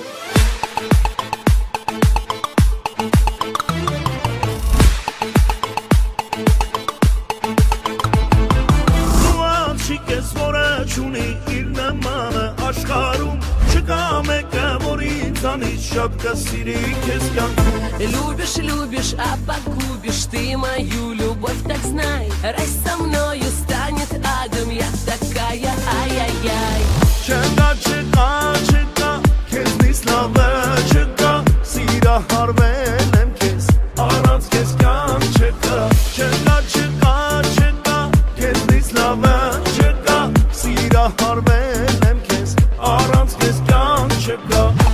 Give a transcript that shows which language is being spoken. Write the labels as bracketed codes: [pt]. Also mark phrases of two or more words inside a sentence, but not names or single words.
[hy] Չիկես որը չունի իր նմանը աշխարում Չկա մեկը, որ ինձանից շատ կսիրի քեզ կյանքում [ru] Любишь, а погубишь ты мою любовь, так знай Раз со мною станет адом, я такая, ай-яй-яй [hy] Չկա, քեզնից լավը չկա Սիրահարվել եմ քեզ, առանց քեզ կյանք չկա Չկա, քեզնից լավը չկա Սիրահարվել եմ քեզ, առանց քեզ կյանք չկա